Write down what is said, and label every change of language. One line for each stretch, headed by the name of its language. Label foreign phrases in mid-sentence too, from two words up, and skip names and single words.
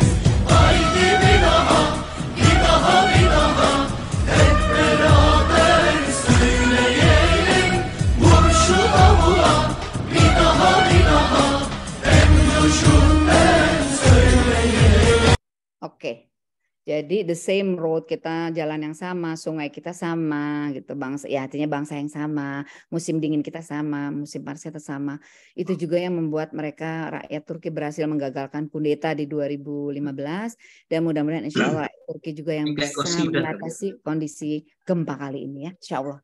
Turkish: Haydi bir daha, bir daha, bir daha, hep beraber söyleyelim. Vur şu davula, bir daha, bir daha, hem coşup hem söyleyelim.
Indonesian: Oke.
English: Jadi the same road,
Indonesian: kita jalan yang sama, sungai kita sama gitu, bangsa ya artinya bangsa yang sama, musim dingin kita sama, musim panas kita sama. Itu juga yang membuat mereka rakyat Turki berhasil menggagalkan kudeta di 2015 dan mudah-mudahan
Arabic: insya Allah
Indonesian: rakyat Turki juga yang bisa mengatasi kondisi gempa kali ini ya,
Arabic: insya Allah.